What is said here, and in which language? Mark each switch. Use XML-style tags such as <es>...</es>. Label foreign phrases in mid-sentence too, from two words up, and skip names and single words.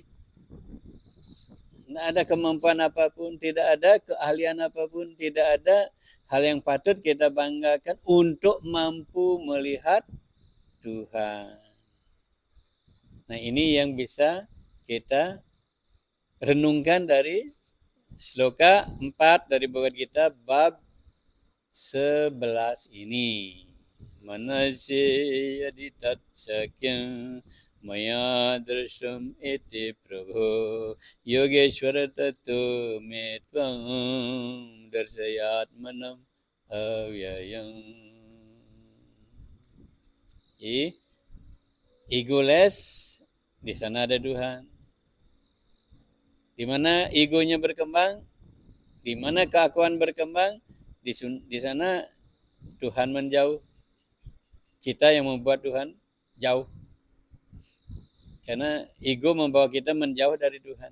<id>Tidak ada kemampuan apapun, tidak ada keahlian apapun, tidak ada hal yang patut kita banggakan untuk mampu melihat Tuhan. Nah ini yang bisa kita renungkan dari sloka 4 dari Bhagavad Gita bab 11 ini.</id> <sa>Manasya yaditat sakyam maya drasham iti prabho yogeshwara tato me tvam darsayat manam avyayam.</sa> <id>Egoless, di sana ada Tuhan. Di mana egonya berkembang, di mana keakuan berkembang, di sana Tuhan menjauh. Kita yang membuat Tuhan jauh. Karena ego membawa kita menjauh dari Tuhan.</id>